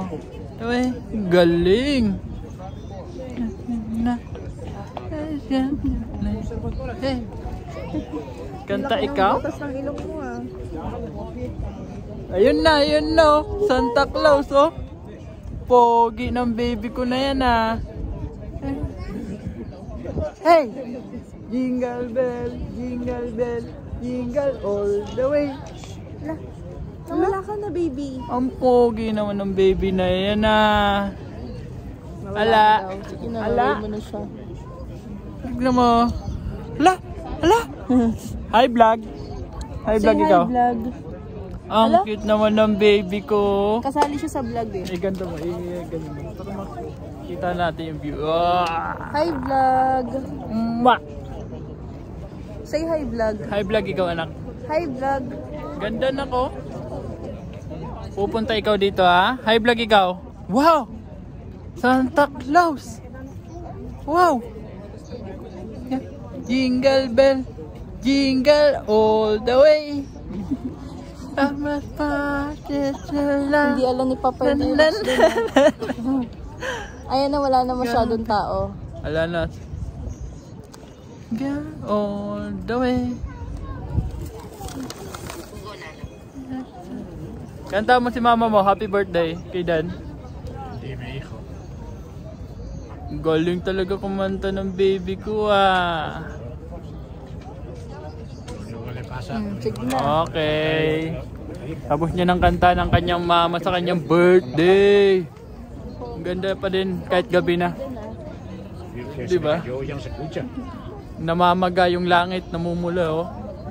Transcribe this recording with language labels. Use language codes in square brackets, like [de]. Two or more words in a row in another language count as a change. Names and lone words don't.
[tl] Uy, galing. Hey. Kanta ikaw? Butas ng ilong mo, ah. Ayun na, oh. Santa Claus, oh. Pogi ng baby ko na yan, ah. Hey! [en] Jingle bell, jingle all the way. [tl] Nawala ka na, baby. Ang pogi naman ng baby na yan, ah. Ala. Ala. Mo na siya. Tignan mo. Ala. [en] Hi, vlog. Hi, vlog ikaw. Hi, vlog. [tl] Ang cute naman ng baby ko. Kasali siya sa vlog, eh. Ganda mo. Ganda mo. Para makita natin yung view. [en] Hi, vlog. Mwah! Say hi, vlog. Hi, vlog [tl] ikaw, anak. [en] Hi, vlog. [tl] Ganda na ko. Pupunta ikaw dito, ha? [en] Hi, vlog [tl] ikaw. Wow! Santa Claus! Wow! [en] Jingle bell, jingle all the way. [tl] Hindi alam ni Papa yung lyrics doon. Ayan na, wala na masyadong tao. Wala na. [en] Go all the way. [tl] Kanta mo si mama mo, [en] happy birthday [tl] kay Dan. Hindi, may hijo. Galing talaga kumanta ng baby ko, ah. [es] Luego le pasa. [tl] Sige na. Okay. Tapos niya ng kanta ng kanyang mama sa kanyang birthday. Ang ganda pa din kahit gabi na. Diba? [es] Yo ya se escucha. [tl] Namamaga yung langit, namumula, oh.